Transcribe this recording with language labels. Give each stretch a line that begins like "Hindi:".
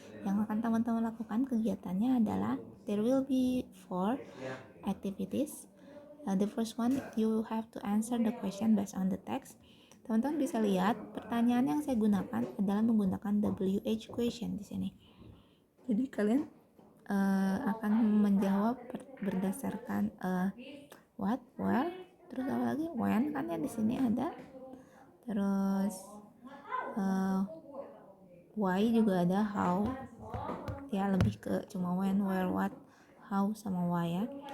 Indonesian: Yang akan teman-teman lakukan kegiatannya adalah
English: there will be 4 activities. The first one, you have to answer the question based on the text.
Indonesian: Teman-teman bisa lihat pertanyaan yang saya gunakan adalah menggunakan WH question di sini. Jadi kalian akan menjawab berdasarkan what, where, terus apa lagi, when kan ya di sini ada, terus why juga ada, how ya lebih ke cuma when, where, what, how sama why ya.